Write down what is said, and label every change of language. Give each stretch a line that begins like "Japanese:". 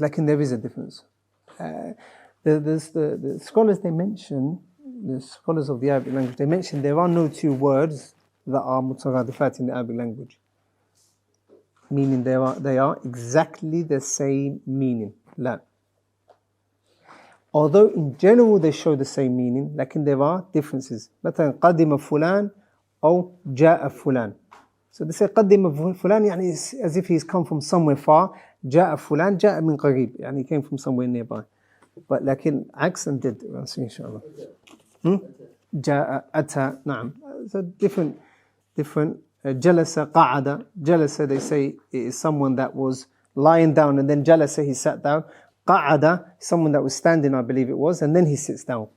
English: Like there is a difference. The scholars they mention, the scholars of the Arabic language, they mention there are no 2 words that are mutaradifat in the Arabic language. Meaning they are exactly the same meaning. La. Although in general they show the same meaning, like there are differences.
Arabic: مثلا قدم فلان
English: or
Arabic: جاء فلان.
English: So they say
Arabic: قدم فلان يعني
English: as if he's come from somewhere far.
Arabic: جاء فلان جاء من قريب يعني
English: he came from somewhere nearby. But
Arabic: لكن عكس
English: and did. We'll see inshallah.
Arabic: جاء أتى نعم.
English: So different.
Arabic: جلس قعد. جلس
English: they say it is someone that was lying down and then
Arabic: جلس
English: he sat down.
Arabic: قعد,
English: someone that was standing, I believe it was, and then he sits down.